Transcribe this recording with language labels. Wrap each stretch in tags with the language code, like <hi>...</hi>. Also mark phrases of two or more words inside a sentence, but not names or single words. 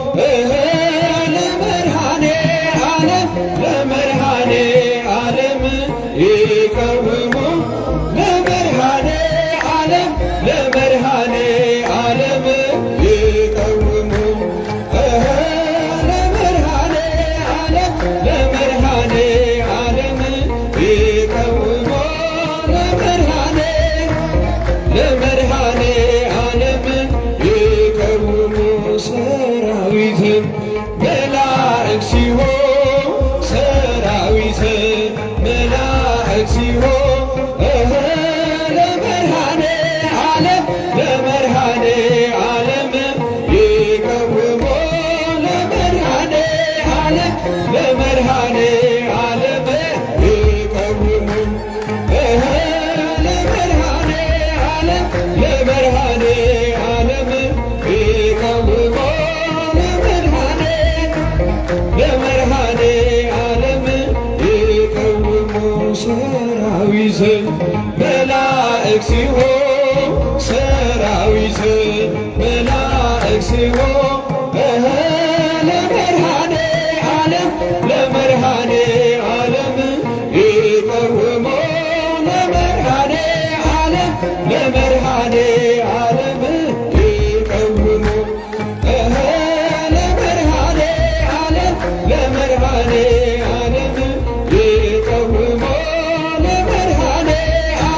<gez>ለመድኃኔ ዓለም ለመድኃኔ ዓለም ይቀውሙ ለመድኃኔ ዓለም ለመድኃኔ ዓለም ይቀውሙ ለመድኃኔ ዓለም ለመድኃኔ ዓለም ይቀውሙ ለመድኃኔ</gez> <am>ዓለም ይቀውሙ ሰራዊትም መላእክት ሲሆን ሰራዊት መላእክት ሲሆን</am> <gez>ለመድኃኔ ዓለም ለመድኃኔ ዓለም ይቀውሙ</gez> <am>ለመድኃኔ ዓለም ለመድኃኔ ዓለም ይቀውሙ</am> <gez>ለመድኃኔ ዓለም ለመድኃኔ ዓለም ይቀውሙ ለመድኃኔ ዓለም ይቀውሙ</gez> <am>ሰራዊት መላእክት ሲሆን ሰራዊት መላእክት ሲሆን</am> <gez>ለመድኃኔ ዓለም ለመድኃኔ ዓለም ይቀውሙ ለመድኃኔ ዓለም ለመድኃኔ ዓለም ይቀውሙ ለመድኃኔ ዓለም ለመድኃኔ ዓለም ይቀውሙ ለመድኃኔ</gez>